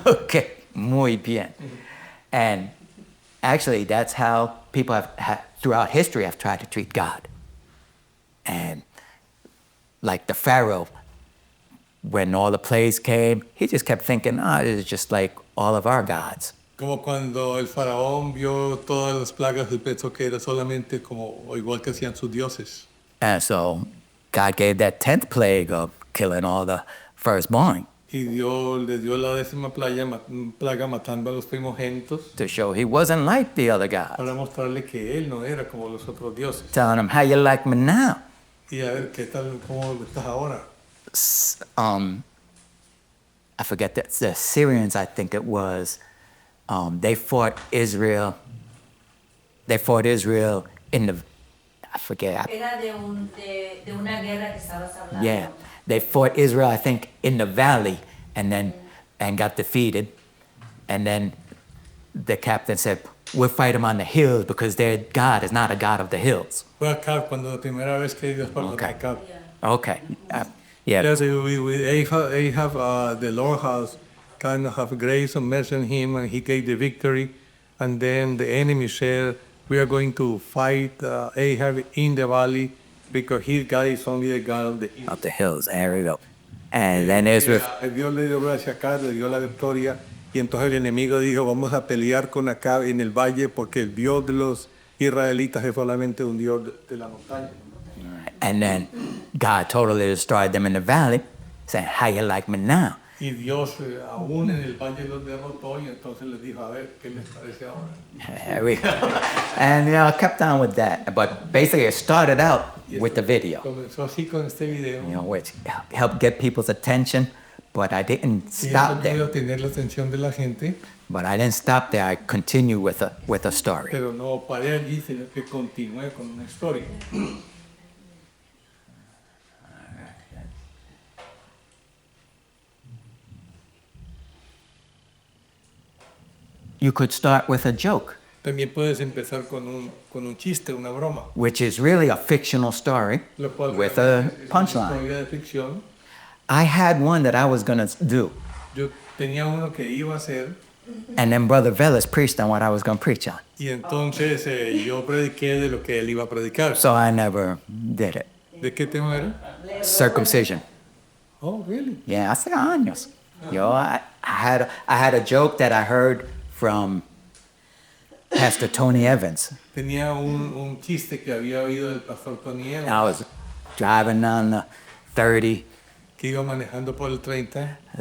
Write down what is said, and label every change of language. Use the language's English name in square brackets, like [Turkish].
[Spanish] Okay, muy bien. [English] And actually, that's how people have throughout history have tried to treat God. And like the Pharaoh, when all the plagues came, he just kept thinking, this is just like all of our gods. [Spanish] Como cuando el faraón vio todas las plagas y pensó que era solamente como o igual que hacían sus dioses. [English] And so God gave that 10th plague of killing all the firstborn [Spanish] Y le dio la 10ª plaga matando a los primogénitos [English] to show he wasn't like the other gods. [Spanish] para mostrarle que él no era como los otros dioses. [English] Telling him, how you like me now? [Spanish] Y a ver qué tal, cómo estás ahora. [English] I forget that the Syrians, I think it was, they fought Israel. They fought Israel in the, I forget. [Spanish] Era de una guerra que estabas hablando. [English] Yeah, they fought Israel, I think, in the valley, and got defeated. And then the captain said, "We'll fight them on the hills because their God is not a God of the hills." [Spanish] Fue acá cuando la primera vez que ellos fueron [English] Okay. [Spanish] acá. [English] Okay, yeah. Yes, Ahab, the Lord has kind of have grace and mercy on him, and he gave the victory And then the enemy said, we are going to fight Ahab in the valley because his God is only the God of the east. Up the hills, there we go. And then there's with [Spanish] Dios le dio gracia acá, le dio la victoria. Y entonces el enemigo dijo, vamos a pelear con acá en el valle porque el Dios de los israelitas es solamente un Dios de la montaña. [English] and then God totally destroyed them in the valley, saying, how you like me now? [Spanish] Y Dios aún en el valle los derrotó y entonces les dijo, a ver, ¿qué les parece ahora? [English] There we go. And I kept on with that. But basically it started out with the video, [Spanish] Comenzó así con este video. [English] which helped get people's attention, but I didn't [Spanish] Y [English] stop [Spanish] eso [English] there. [Spanish] ayudó a tener la atención de la gente, [English] But I didn't stop there. I continued with a story. [Spanish] pero no paré allí, sino que continué con una historia. [English] You could start with a joke, [Spanish] También puedes empezar con un chiste, una broma. [English] which is really a fictional story [Spanish] Lo cual [English] with a [Spanish] es una [English] punchline. [Spanish] historia de ficción. [English] I had one that I was going to do, [Spanish] Yo tenía uno que iba a hacer [English] and then Brother Velas preached on what I was going to preach on. [Spanish] y entonces yo prediqué de lo que él iba a predicar. [English] So I never did it. [Spanish] ¿De qué tema era? [English] Circumcision. Oh, really? [Spanish] Yeah, hace años. [English] I had a joke that I heard from Pastor Tony Evans. [Spanish] Tenía un chiste que había oído del pastor Tony Evans, [English] I was driving down the 30, [Spanish] que iba manejando por el 30